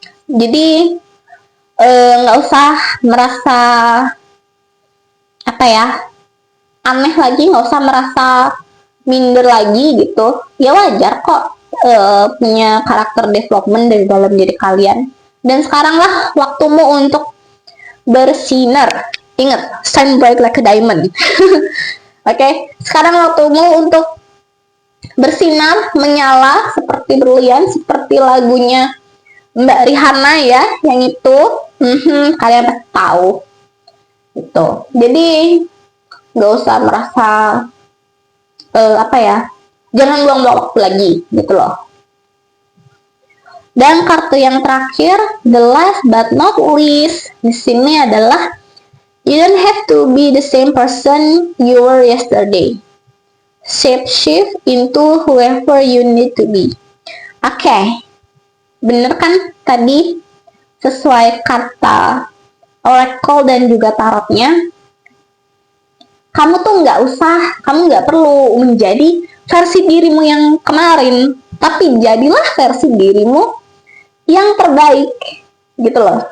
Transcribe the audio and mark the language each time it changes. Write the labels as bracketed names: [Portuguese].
[Indonesian] Jadi nggak usah merasa apa ya, aneh lagi, nggak usah merasa minder lagi gitu. Ya wajar kok punya karakter development dari dalam diri kalian. Dan sekarang lah waktumu untuk bersinar. Ingat, [English] shine bright like a diamond. [Indonesian] Oke, sekarang waktumu untuk bersinar, menyala seperti berlian, seperti lagunya Mbak Rihanna ya, yang itu. Kalian pasti tahu. Gitu. Jadi nggak usah merasa apa ya, jangan buang-buang waktu lagi gitu loh. Dan kartu yang terakhir, [English] the last but not least, [Indonesian] di sini adalah [English] you don't have to be the same person you were yesterday. Shape shift into whoever you need to be. [Indonesian] Oke, bener kan tadi sesuai kata oracle dan juga tarotnya? Kamu tuh kamu nggak perlu menjadi versi dirimu yang kemarin, tapi jadilah versi dirimu yang terbaik gitu loh.